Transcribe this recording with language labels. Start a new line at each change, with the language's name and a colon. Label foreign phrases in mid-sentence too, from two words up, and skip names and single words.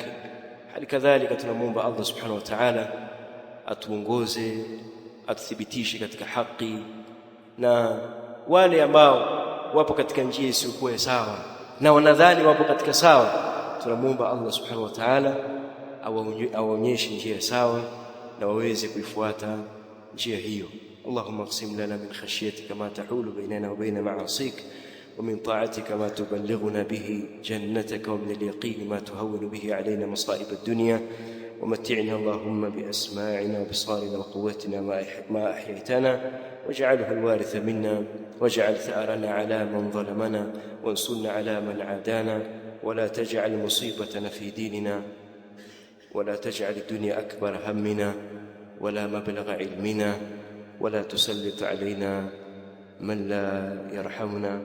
Swahili: Hali kadhalika tunamuomba Allah
Arabic: سبحانه وتعالى
Swahili: atuongoze, atuthibitishe katika haki, na wale ambao wapo katika njia isiyokuwa sawa na wanadhani wapo katika sawa, tunamuomba Allah
Arabic: سبحانه وتعالى
Swahili: awaonyeshe njia sawa na waweze kuifuata njia hiyo.
Arabic: اللهم اقسم لنا من خشيتك ما تحول بيننا وبين معاصيك، ومن طاعتك ما تبلغنا به جنتك، ومن اليقين ما تهون به علينا مصائب الدنيا، ومتعنا اللهم بأسماعنا وبصارنا وقوتنا ما أحييتنا، واجعله الوارث منا، واجعل ثأرنا على من ظلمنا، وانصرنا على من عادانا، ولا تجعل مصيبتنا في ديننا، ولا تجعل الدنيا أكبر همنا ولا مبلغ علمنا، ولا تسلط علينا من لا يرحمنا.